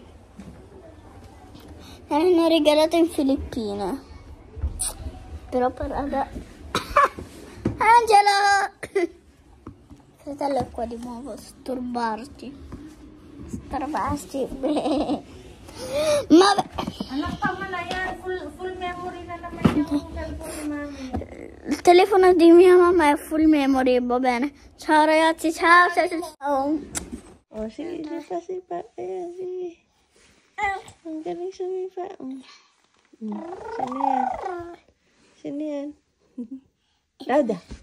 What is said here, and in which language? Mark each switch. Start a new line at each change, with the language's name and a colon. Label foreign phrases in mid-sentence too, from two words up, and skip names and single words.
Italian: Mi hanno regalato in Filippine. Però per adesso... Angelo! Fratello è qua di nuovo, Starbarti. Vabbè.
Filipino: Anak pa mo na yan.
English: Full memory
Filipino: na naman yung cellphone ni Mami.
Italian: Il telefono di mia mamma è
English: full memory,
Italian: va bene. Ciao ragazzi, ciao.
Filipino: Oh, sige, sipa. Ayan, sige. Ang galing sumipa. Sino yan? Ada.